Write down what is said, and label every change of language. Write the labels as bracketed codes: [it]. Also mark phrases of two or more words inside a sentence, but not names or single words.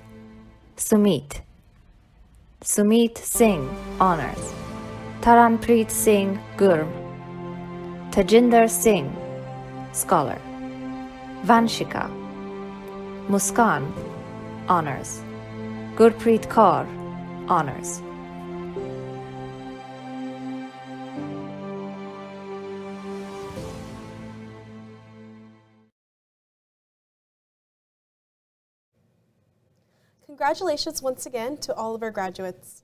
[en] Sumit. Sumit Singh, Honours. Taranpreet Singh Gurm. Tajinder Singh, Scholar. Vanshika. Muskan, Honours. Gurpreet Kaur, Honours. Congratulations once again to all of our graduates.